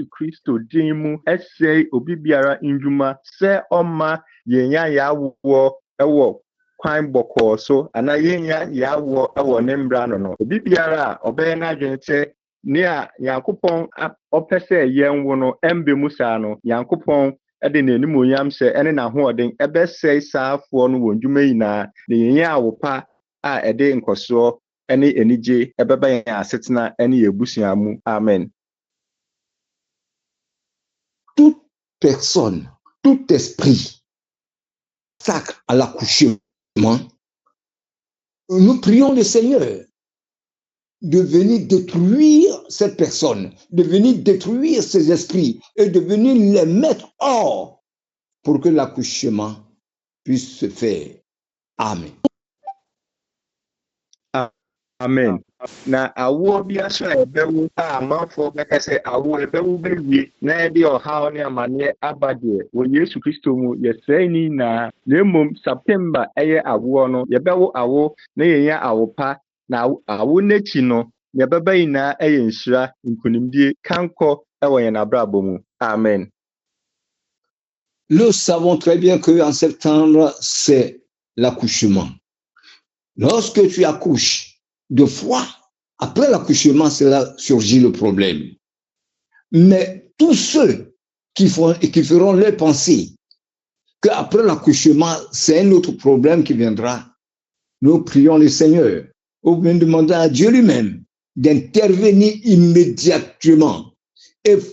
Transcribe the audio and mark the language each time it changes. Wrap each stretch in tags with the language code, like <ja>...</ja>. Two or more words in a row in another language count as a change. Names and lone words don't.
<ak>Kristo din mu ɛsɛe obi biara ndwuma sɛ ɔma yɛnya yɛawoɔ ɛwɔ kwan bɔkɔɔ so anaa yɛnya yɛawoɔ ɛwɔ ne mbra no obi biara a ɔbɛyɛ n'adwene sɛ nea Yankopɔn ɔpɛ sɛ yɛnwo no ɛmbe mu saa no Yankopɔn ɛde n'animonyam hyɛ ɛne n'ahoɔden ɛbɛsɛe saafoɔ no wɔ ndwuma yi na yɛnyɛ awopa a ɛde nkɔsoɔ ɛne anigye ɛbɛba yɛn asetena ɛne yɛn abusua mu. Amen.</ak> <fr>Toute personne, tout esprit sacre à l'accouchement, nous prions le Seigneur de venir détruire cette personne, de venir détruire ces esprits et de venir les mettre hors pour que l'accouchement puisse se faire. Amen. Amen.</fr> <ak>Na awoɔ bi aso a ɛbɛwu a amanfoɔ bɛka sɛ awoɔ ɛbɛwu bɛwie na ɛde ɔhaw ne amanneɛ aba deɛ wɔ Yesu Kristo mu yɛsɛe ne nyinaa na mmom September ɛyɛ awoɔ no yɛbɛwo awo na yɛnya awopa na awo n'akyi no yɛbɛba nyinaa ɛyɛ nhyira nkonimdie kankɔ ɛwɔ yɛn abrabɔ mu. Amen.</ak> <fr>Nous savons très bien qu'en septembre, c'est l'accouchement. Lorsque tu accouches, de fois, après l'accouchement, c'est là surgit le problème. Mais tous ceux qui feront leur pensée qu'après l'accouchement, c'est un autre problème qui viendra, nous prions le Seigneur, ou bien demander à Dieu lui-même d'intervenir immédiatement et</fr>